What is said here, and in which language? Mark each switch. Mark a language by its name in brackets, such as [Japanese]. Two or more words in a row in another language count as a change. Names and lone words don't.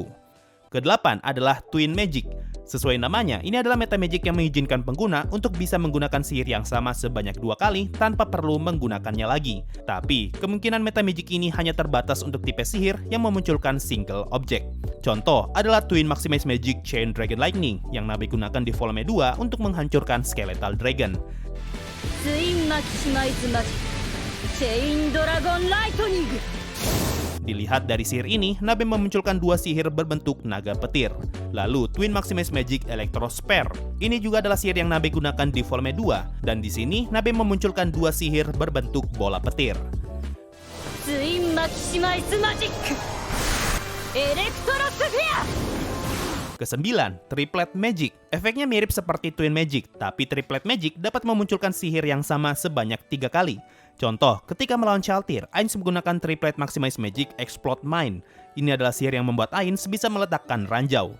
[Indonesian] Kedelapan adalah Twin Magic. Sesuai namanya, ini adalah Meta Magic yang mengizinkan pengguna untuk bisa menggunakan sihir yang sama sebanyak 2 kali tanpa perlu menggunakannya lagi. Tapi, kemungkinan Meta Magic ini hanya terbatas untuk tipe sihir yang memunculkan single objek. Contoh adalah Twin Maximize Magic Chain Dragon Lightning yang Nabe gunakan di volume 2 untuk menghancurkan Skeletal Dragon. [Japanese] ツインマキシマイズマジックチェインドラゴンライトニング。 [Indonesian] Dilihat dari sihir ini, Nabe memunculkan 2 sihir berbentuk naga petir. Lalu, Twin Maximize Magic Electro Spare. Ini juga adalah sihir yang Nabe gunakan di volume 2. Dan di sini, Nabe memunculkan 2 sihir berbentuk bola petir. [Japanese] ツインマキシマイズマジックエレクトロスフィア。 [Indonesian] Kesembilan, Triplet Magic. Efeknya mirip seperti Twin Magic, tapi Triplet Magic dapat memunculkan sihir yang sama sebanyak 3 kali. Contoh, ketika melawan Shaltir, Ainz menggunakan Triplet Maximize Magic Explode Mine. Ini adalah sihir yang membuat Ainz bisa meledakkan ranjau.